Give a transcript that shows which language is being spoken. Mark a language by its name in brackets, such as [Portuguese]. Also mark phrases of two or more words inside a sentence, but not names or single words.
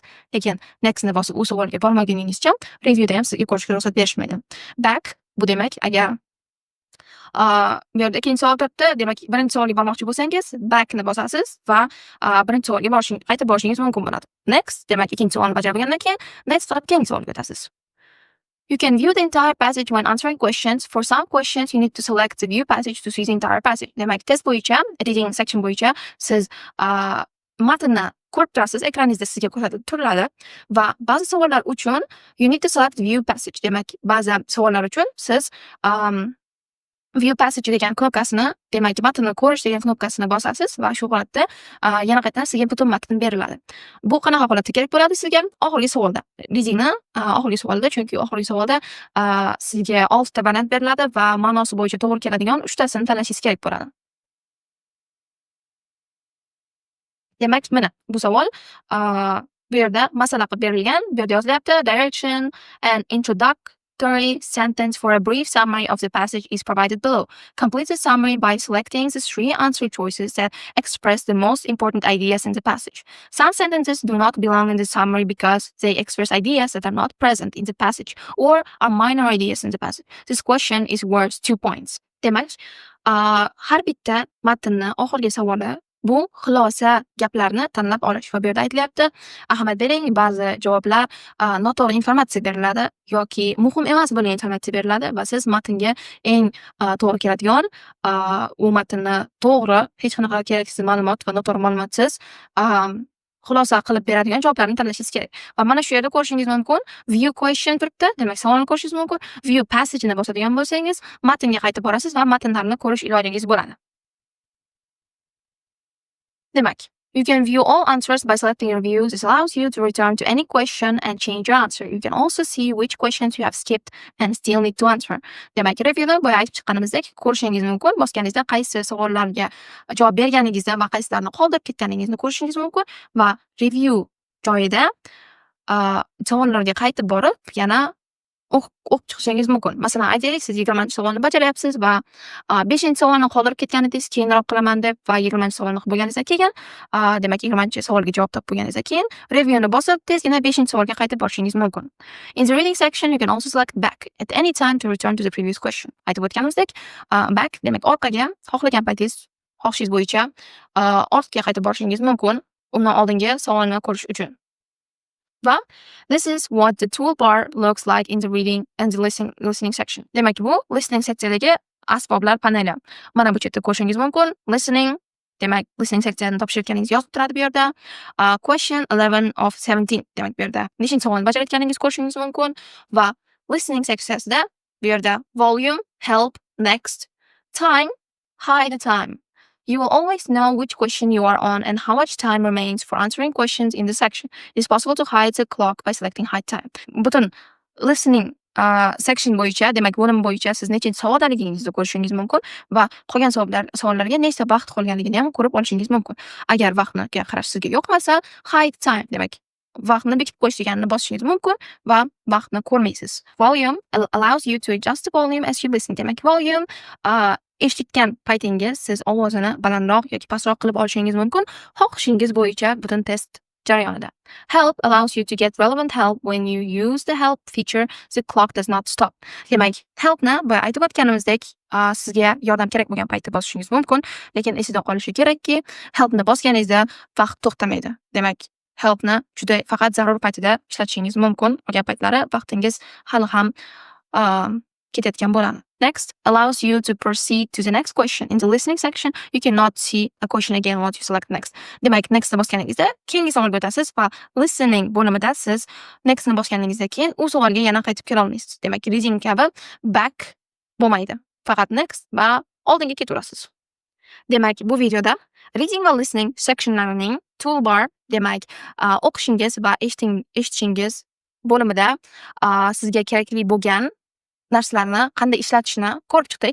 [Uzbek] Lekin nextni bosib u savolga bormaguningizcha reviewda ham sizga ko'rishga ruxsat berishmaydi. Back bu demak, agar bu yerda ikkinchi savol turibdi. Demak, birinchi savolga bormoqchi bo'lsangiz, backni bosasiz va birinchi savolga qaytib borishingiz mumkin bo'ladi. Next, demak, ikkinchi savolni bajarib bo'lgandan keyin next qilib keyingi savolga o'tasiz. [English] You can view the entire passage when answering questions. For some questions, you need to select the view passage to see the entire passage. [Uzbek] Demak, test bo'yicha, [English] reading section [Uzbek] bo'yicha siz matnni ko'rib turasiz, ekraningizda sizga ko'rsatib turiladi va ba'zi savollar uchun [English] you need to select view passage. [Uzbek] Demak, ba'zi savollar uchun siz [English] view passage [Uzbek] degan knopkasini, demak, matnni ko'rish degan knopkasini bosasiz va shu holatda yana qaytadan sizga butun matn beriladi. Bu qanaqa holatda kerak bo'ladi sizga? Oxirgi savolda. Readingni oxirgi savolda, chunki oxirgi savolda sizga 6 ta variant beriladi va ma'nosi bo'yicha to'g'ri keladigan 3 tasini tanlashingiz kerak bo'ladi. Demak, mana bu savol bu yerda masala qilib berilgan. Bu yerda yozilyapti [English] direction and introductory sentence for a brief summary of the passage is provided below. Complete the summary by selecting the 3 answer choices that express the most important ideas in the passage. Some sentences do not belong in the summary because they express ideas that are not present in the passage or are minor ideas in the passage. This question is worth 2 points. [Uzbek] Demak, har bitta matnni oxirgi savoli bu xulosa gaplarni tanlab olish va bu yerda aytilyapti, ahamiyat bering, ba'zi javoblar noto'g'ri informatsiya beriladi yoki muhim emas bo'lgan informatsiya beriladi va siz matnga eng to'g'ri keladigan u matnni to'g'ri, hech qanaqa keraksiz ma'lumot va noto'g'ri ma'lumotsiz xulosa qilib beradigan javoblarni tanlashingiz kerak. Va mana shu yerda ko'rishingiz mumkin, [English] view question turibdi. [Uzbek] Demak, savolni ko'rishingiz mumkin. [English] View passage- [Uzbek] ni bosadigan bo'lsangiz, matnga qaytib borasiz va matnlarni ko'rish ilojangiz bo'ladi. Demak, [English] you can view all answers by selecting your views. This allows you to return to any question and change your answer. You can also see which questions you have skipped and still need to answer. [Uzbek] Demak, reviewda boya aytib chiqqanimizdek ko'rishingiz mumkin. Bosganingizda qaysi savollarga javob berganingizda va qaysilarni qoldirib ketganingizni ko'rishingiz mumkin va review joyida savollarga qaytib borib, yana o'qib chiqishingiz mumkin. Masalan, aytaylik, siz 20-savolni bajaryapsiz va 5-savolni qoldirib ketganidingiz, keyinroq qilaman deb va 20-savolni qilib bo'lganingizdan keyin, demak, 20-savolga javob topib bo'lganingizdan keyin reviewni bosib, tezgina 5-savolga qaytib borishingiz mumkin. [English] In the reading section, you can also select back at any time to return to the previous question. [Uzbek] Aytib o'tganimizdek, back demak orqaga xohlagan paytingiz, xohishingiz bo'yicha ortga qaytib borishingiz mumkin. undan oldingi savolni ko'rish uchun. [English] Va this is what the toolbar looks like in the reading and the listening section. [Uzbek] Demak, bu listening seksiyadagi asboblar paneli. Mana bu chetda ko'rishingiz mumkin. Listening, demak, listening seksiyani topshirganingiz yozib turadi bu yerda. [English] Question 11 of 17, [Uzbek] demak bu yerda neshinchi savolni bajarayotganingiz ko'rishingiz mumkin va listening seksiyasida bu yerda [English] volume, help, next, time, hide the time. You will always know which question you are on and how much time remains for answering questions in the section. It is possible to hide the clock by selecting hide time. [Uzbek] Butun [English] listening section [Uzbek] bo'yicha, demak bo'lim bo'yicha siz nechinchi savoldaligingizda ko'rishingiz mumkin va qolgan savollarga nechta vaqt qolganligini ham ko'rib olishingiz mumkin. Agar vaqtga qarash sizga yoqmasa, [English] hide time, [Uzbek] demak vaqtni bekitib qo'yish deganini bosishingiz mumkin va vaqtni ko'rmaysiz. [English] Volume allows you to adjust the volume as you listen. [Uzbek] Demak, volume eshitgan paytingiz siz ovozini balandroq yoki pastroq qilib olishingiz mumkin, xohishingiz bo'yicha butun test jarayonida. [English] Help allows you to get relevant help when you use the help feature. The clock does not stop. [Uzbek] Demak, helpni boya aytib o'tganimizdek, sizga yordam kerak bo'lgan paytda bosishingiz mumkin, lekin esida qolishi kerakki, helpni bosganingizda vaqt to'xtamaydi. Demak, helpni juda faqat zarur paytida ishlatishingiz mumkin. Qolgan paytlari vaqtingiz hali ham ketayotgan bo'ladi. [English] Next allows you to proceed to the next question. In the listening section, you cannot see a question again once you select next. [Uzbek] Demak, nextni bosganingizda keyingi savolga o'tasiz va listening bo'limida siz nextni bosganingizdan keyin u savolga yana qaytib kela olmaysiz. Demak, reading kabi back bo'lmaydi. Faqat next va oldinga ketaverasiz. Demak, bu videoda reading va [English] listening sectionlarining toolbar, [Uzbek] demak, o'qishingiz va eshitishingiz bo'limida sizga kerakli bo'lgan narsalarni qanday ishlatishni ko'rib chiqdik.